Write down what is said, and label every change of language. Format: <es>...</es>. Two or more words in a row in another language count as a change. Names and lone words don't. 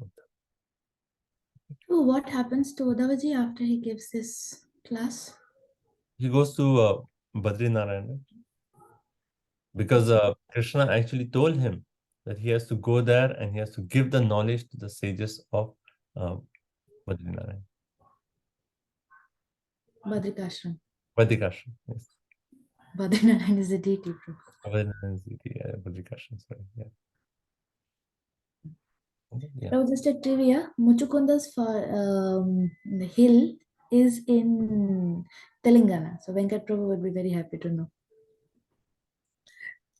<en>So what happens to Uddhavaji after he gives this class? He goes to Badrinarayan, because Krishna actually told him that he has to go there and he has to give the knowledge to the sages of Badrinarayan. Badrikashram. Badrikashram, yes. Badrinarayan is a deity, bro. Badrinarayan is the Badrikashram, sorry. Yeah. Yeah. Now, just a trivia, Muchukunda's hill is in Telangana. So Venkat Prabhu would be very happy to know.</en>